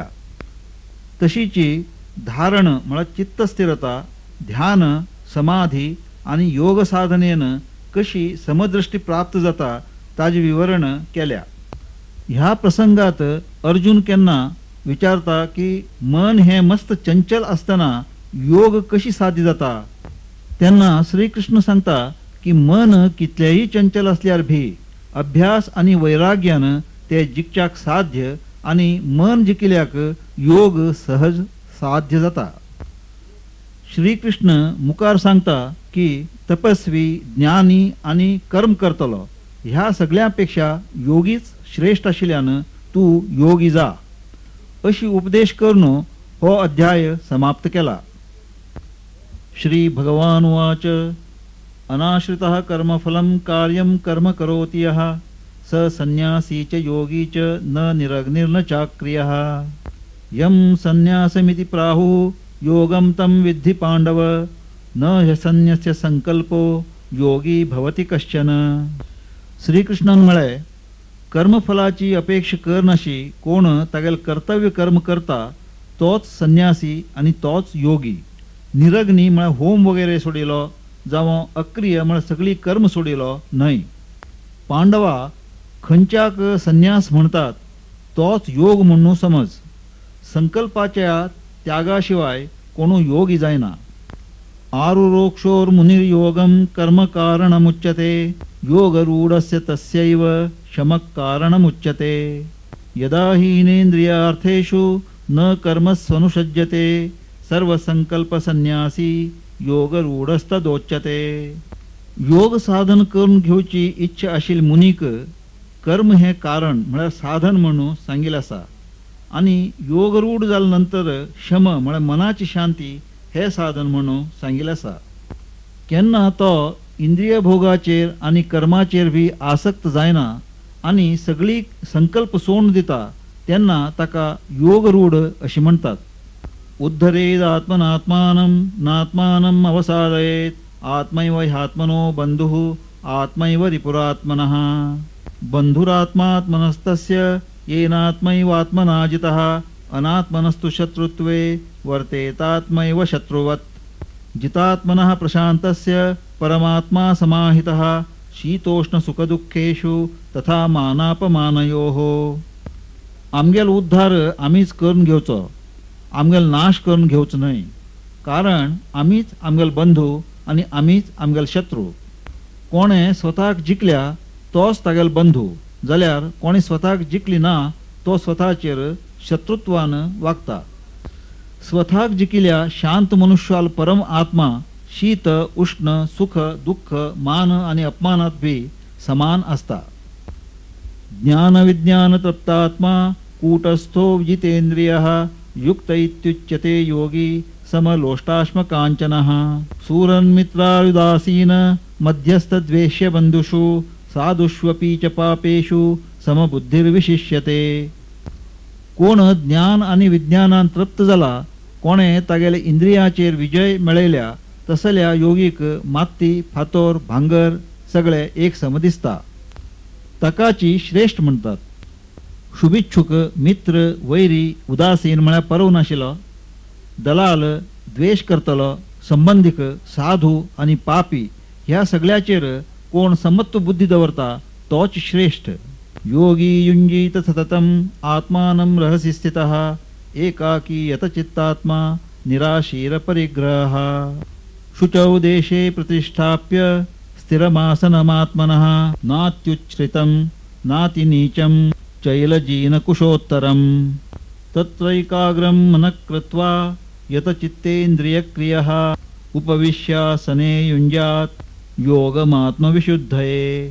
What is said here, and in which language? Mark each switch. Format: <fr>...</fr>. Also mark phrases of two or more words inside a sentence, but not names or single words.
<kok>तशीची धारण म्हळ्यार चित्तस्थिरता ध्यान समाधी आणि योग साधनेन कशी समदृष्टी प्राप्त जाता ताजे विवरण केल्या. ह्या प्रसंगात अर्जुन केन्ना विचारता की मन हे मस्त चंचल असताना योग कशी साध्य जाता. त्यांना श्रीकृष्ण सांगता की मन कितलेही चंचल असल्यार भी अभ्यास आणि वैराग्यान ते जिखच्याक साध्य आणि मन जिखल्याक योग सहज साध्य जाता. श्रीकृष्ण मुखार सांगता की तपस्वी ज्ञानी आणि कर्म करतलो ह्या सगळ्यांपेक्षा योगीच श्रेष्ठ आशिल्ल्यान तू योगी जा अशी उपदेश करून हो अध्याय समाप्त केला.</kok> <sa>श्री भगवान उवाच अनाश्रितः कर्मफलं कार्यं कर्म करोति यः स संन्यासी च योगी च न निरग्निर्न चाक्रियः यं संन्यासमिति प्राहुः योगं तं विद्धि पांडव न ह्यसन्यस्य संकल्पो योगी भवति कश्चन.</sa> <kok>श्रीकृष्णान म्हळे कर्मफलाची अपेक्षा करनाशी कोण तागेल कर्तव्य कर्म करता तोच संन्यासी आणि तोच योगी. निरग्नी म्हळ्यार होम वगैरे सोडिलो जावं अक्रिय म्हळ्यार सगळी कर्म सोडिलो न्हय. पांडवा खंयच्याक संन्यास म्हणतात तोच योग म्हणून समज. संकल्पाच्या त्यागाशिवाय कोणू योगी जायना.</kok> <sa>आरुरोक्षोर मुनिर्योगम कर्म कारणमुच्यते योगरूढस्य तस्यैव शमः कारणमुच्यते यदा हीनेन्द्रियार्थेषु न कर्मस्वनुषज्यते सर्वसंकल्प संन्यासी योगरूढस्तदोच्यते.</sa> <kok>योग साधन करून घेवची इच्छा आशिल्ल्या मुनीक कर्म हे कारण म्हळ्यार साधन म्हणून सांगिल्ले आसा आणि योगरूढ जाल्या नंतर शम म्हळ्यार मनाची शांती हे साधन म्हणून सांगिल्ले आसा. केन्ना तो इंद्रिय भोगाचेर आणि कर्माचेर भी आसक्त जायना आणि सगळी संकल्प सोडून दिता तेन्ना ताका योगरूढ अशी म्हणतात.</kok> <sa>उद्धरेद आत्मनात्मानं नात्मानं अवसादयेत आत्मैव ह्यात्मनो बंधुः आत्मैव रिपुरात्मनः बंधुरात्मात्मनस्तस्य येनात्मैवात्मना जितः अनात्मनस्तु शत्रुत्वे वर्तेतात्मैव शत्रुवत् जितात्मनः प्रशान्तस्य परमात्मा समाहितः शीतोष्ण सुखदुःखेषु तथा मानापमानयोः.</sa> <kok>आमगेल उद्धार आमीच करून घेवचो आमगेल नाश करून घेवचो न्हय. कारण आमीच आमगेल बंधू आणि आमीच आमगेल शत्रू. कोणे स्वताक जिखल्या तोच तागेल बंधू जाल्यार कोणी स्वताक जिखली ना तो स्वताचेर शत्रुत्वान वागता. स्वताक जिखिल्या शांत मनुष्याल परम आत्मा शीत उष्ण सुख दुःख मान आणि अपमानात भी समान असता.</kok> <sa>ज्ञान विज्ञान तप्तात्मा कूटस्थो जितेंद्रियः युक्त इत्युच्यते योगी समलोष्टाश्म कांचनः सूरन्मित्रायुदासीन मध्यस्थद्वेष्य बंधुषु साधुष्वपि च पापेषु समबुद्धिर्विशिष्यते.</sa> <kok>कोण ज्ञान आणि विज्ञानान तृप्त जाला कोणे तागेले इंद्रियाचेर विजय मेळयल्या तसल्या योगीक माती फातोर भांगर सगळे एक सम दिसता. तकाची श्रेष्ठ म्हणतात. शुभिच्छुक मित्र वैरी उदासीन म्हळ्यार परव नाशिलो दलाल द्वेष करतलो संबंधिक साधू आणि पापी ह्या सगळ्याचेर कोण समत्व बुद्धी दवरता तोच श्रेष्ठ.</kok> <sa>योगी युंजीत सततम आत्मानं रहसि स्थितः एकाकी यतचित्तात्मा निराशीर परिग्रहः शुचौ देशे प्रतिष्ठाप्य स्थिरमासनमात्मनः नात्युच्छ्रितं नातिनीचं चैलजीन कुशोत्तरम् तत्रैकाग्रं मनः कृत्वा यतचित्तेन्द्रियक्रियः उपविश्यासने युञ्जात् योगमात्मविशुद्धये</sa>